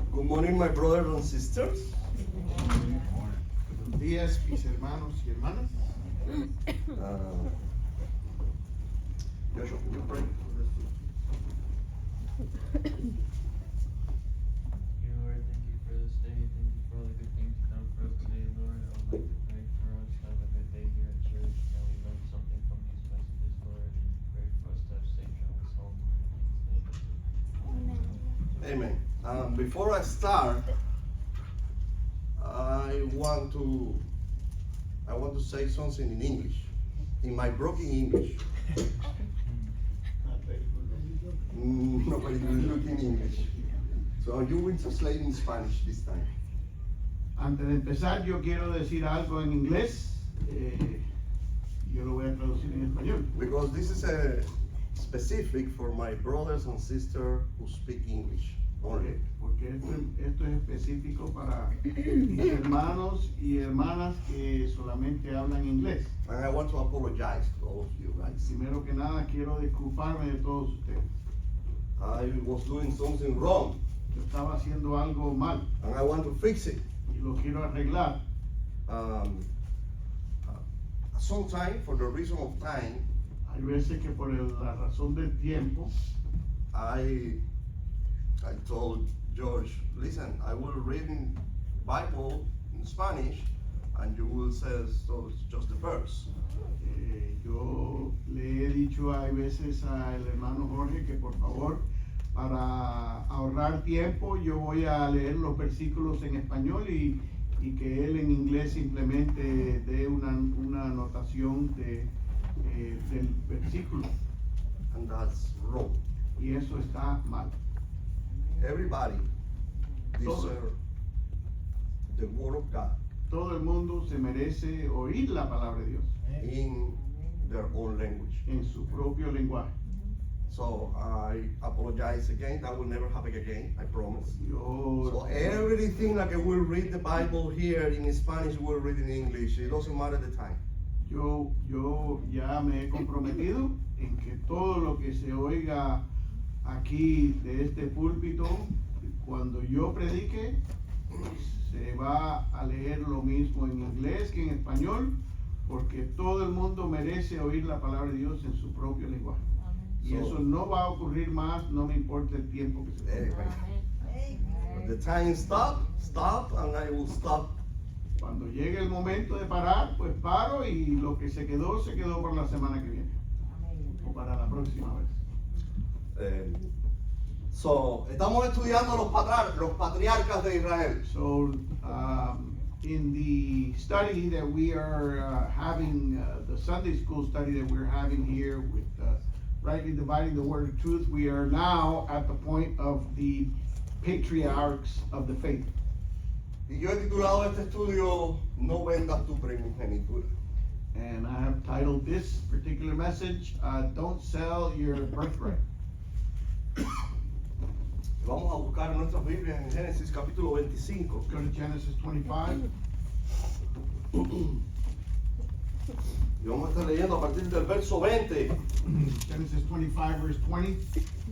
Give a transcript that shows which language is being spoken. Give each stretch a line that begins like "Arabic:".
English: morning, my brothers and sisters.
Spanish: Buenos días, mis hermanos y hermanas.
English: Joshua, can you pray for this? Lord, thank you for this day. Thank you for all the good things you've done for us today, Lord. I would like to pray for us to have a good day here at church. May we learn something from these messages, Lord, and pray for us to have safe travels home. In Jesus' name. Amen. Before I start, I want to say something in English, in my broken English. Nobody will look in English. So you will translate in Spanish this time.
Spanish: Antes de empezar, yo quiero decir algo en inglés. Yo lo voy a traducir en español.
English: Because this is a specific for my brothers and sisters who speak English only.
Spanish: Porque esto es específico para mis hermanos y hermanas que solamente hablan inglés.
English: And I want to apologize to all of you guys.
Spanish: Primero que nada, quiero disculparme de todos ustedes.
English: I was doing something wrong,
Spanish: Yo estaba haciendo algo mal
English: and I want to fix it.
Spanish: y lo quiero arreglar.
English: Sometime, for the reason of time,
Spanish: Hay veces que por la razón del tiempo,
English: I told George, listen, I will read in Bible in Spanish, and you will say so it's just the verse.
Spanish: yo le he dicho hay veces al hermano Jorge que por favor, para ahorrar tiempo, yo voy a leer los versículos en español y que él en inglés simplemente dé una anotación del versículo.
English: And that's wrong.
Spanish: Y eso está mal.
English: Everybody deserves the word of God
Spanish: Todo el mundo se merece oír la palabra de Dios
English: in their own language.
Spanish: en su propio lenguaje.
English: So I apologize again. That will never happen again, I promise.
Spanish: Yo,
English: So everything like we'll read the Bible here in Spanish, we'll read in English. It doesn't matter the time.
Spanish: yo ya me he comprometido en que todo lo que se oiga aquí de este púlpito, cuando yo predique, se va a leer lo mismo en inglés que en español, porque todo el mundo merece oír la palabra de Dios en su propio lenguaje. Y eso no va a ocurrir más, no me importa el tiempo que se tome.
English: When the time stop, and I will stop.
Spanish: Cuando llegue el momento de parar, pues paro y lo que se quedó por la semana que viene. O para la próxima vez. So, estamos estudiando los patriarcas de Israel.
English: So, in the study that we are having, the Sunday school study that we're having here with rightly dividing the word of truth, we are now at the point of the patriarchs of the faith.
Spanish: Y yo he titulado este estudio No Vendas Tu Primogenitura.
English: And I have titled this particular message, Don't Sell Your Birthright.
Spanish: Vamos a buscar en nuestras Biblias en Génesis capítulo 25.
English: Let's go to Genesis 25.
Spanish: Y vamos a estar leyendo a partir del verso 20.
English: Genesis 25, verse 20.